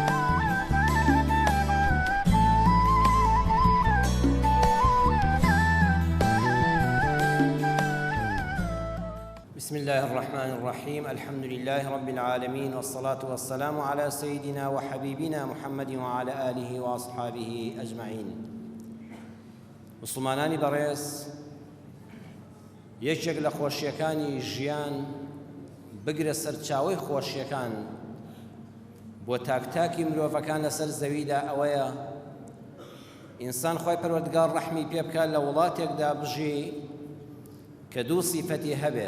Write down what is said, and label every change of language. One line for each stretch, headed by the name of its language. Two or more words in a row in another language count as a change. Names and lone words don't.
Arabic: بسم الله الرحمن الرحيم. الحمد لله رب العالمين، والصلاة والسلام على سيدنا وحبيبنا محمد وعلى آله وأصحابه أجمعين.
Central Kurdish: مسلمانانی بەڕێز، یەکێک لە خۆشیەکانی ژیان بگرە سەرچاوەی خۆشیەکان بۆ تاکتاکی مرۆڤەکان لەسەر زەویدا ئەوەیە ئینسان خۆی پەروەردگار ڕەحمی پێ بکات لە وڵاتێکدا بژی کە دوو سیفەتی هەبێ.